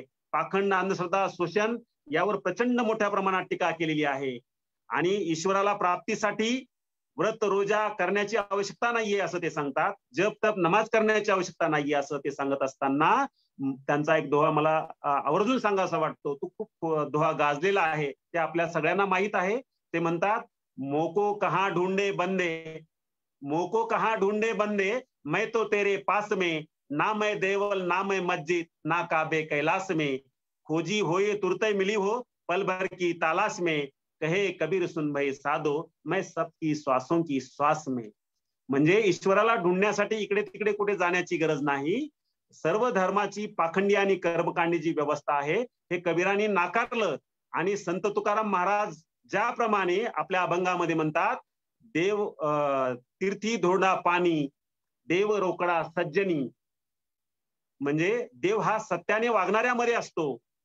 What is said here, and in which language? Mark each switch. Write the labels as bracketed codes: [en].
[mr] पाखंड, अंधश्रद्धा, शोषण यावर प्रचंड मोठ्या प्रमाणात टीका केलेली आहे. आणि ईश्वराला प्राप्तीसाठी व्रत रोजा करण्याची आवश्यकता नाहीये असं ते सांगतात. जप तप नमाज करण्याची आवश्यकता नाहीये असं ते सांगत असताना त्यांचा एक दोहा मला आवर्जून सांगायचा वाटतो. तो खूप दोहा गाजलेला आहे, ते आपल्या सगळ्यांना माहित आहे. ते म्हणतात [hi] मोको कहाँ ढूंढे बंदे, मोको कहाँ ढूंढे बंदे, मैं तो तेरे पास में, ना मैं देवल ना मैं मस्जिद, ना काबे कैलाश में, खोजी होए तुरते मिली हो पल भर की तलाश में, कहे कबीर सुन भाई साधो मैं सबकी श्वासों की श्वास में. [mr] म्हणजे ईश्वराला ढूंढण्यासाठी इकडे तिकडे कुठे जाण्याची गरज नाही. सर्व धर्माची पाखंडी आणि कर्मकांडी जी व्यवस्था आहे हे कबीरांनी नाकारलं. आणि संत तुकाराम महाराज ज्याप्रमाणे आपल्या अभंगामध्ये म्हणतात, देव तीर्थी धोडा पाणी, देव रोकडा सज्जनी, म्हणजे देव हा सत्याने वागणाऱ्यामध्ये असतो.